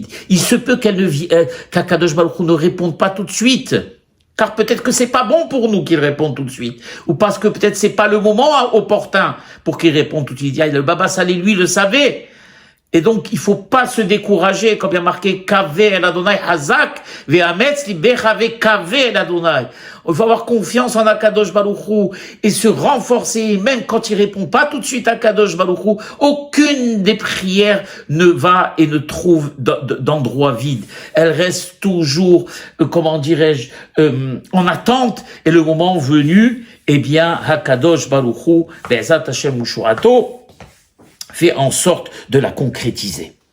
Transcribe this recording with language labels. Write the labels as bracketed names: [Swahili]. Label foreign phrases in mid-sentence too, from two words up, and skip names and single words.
[French] Il se peut qu' [Hebrew] הקדוש ברוך הוא [French] ne réponde pas tout de suite. Car peut-être que c'est pas bon pour nous qu'il réponde tout de suite. Ou parce que peut-être c'est pas le moment opportun pour qu'il réponde tout de suite. Le Baba Saleh, lui, le savait. Et donc, il faut pas se décourager, comme il y a marqué, [Hebrew] קוה אל ה' חזק ויאמץ לבך וקוה אל ה. [French] Il faut avoir confiance en [Hebrew] הקדוש ברוך הוא [French] et se renforcer, même quand il répond pas tout de suite à [Hebrew] הקדוש ברוך הוא, [French] aucune des prières ne va et ne trouve d'endroit vide. Elle reste toujours, comment dirais-je, en attente, et le moment venu, eh bien, [Hebrew] הקדוש ברוך הוא, בעזרת השם ובשורתו, [French] fait en sorte de la concrétiser.